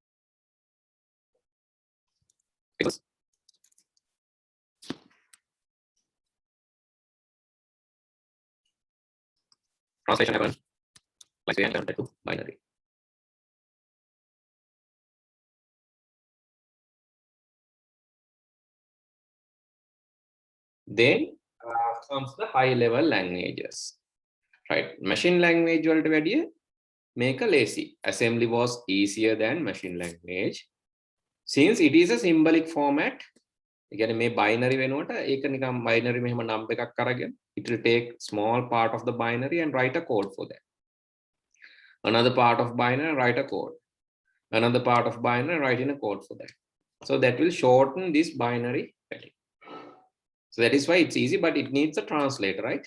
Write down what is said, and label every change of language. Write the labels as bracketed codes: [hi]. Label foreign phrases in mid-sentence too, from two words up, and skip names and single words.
[en] Translation happened like they converted to binary. Then comes the high level languages, right? Machine language [si] වලට වැඩිය මේක lazy. [en] Assembly was easier than machine language. Since it is a symbolic format, again [si] මේ binary වෙනුවට ඒක නිකන් binary මෙහෙම number එකක් අරගෙන [en] it will take small part of the binary and write a code for that. Another part of binary, write a code. Another part of binary, write in a code for that. So that will shorten this binary value. So that is why it's easy, but it needs a translator, right?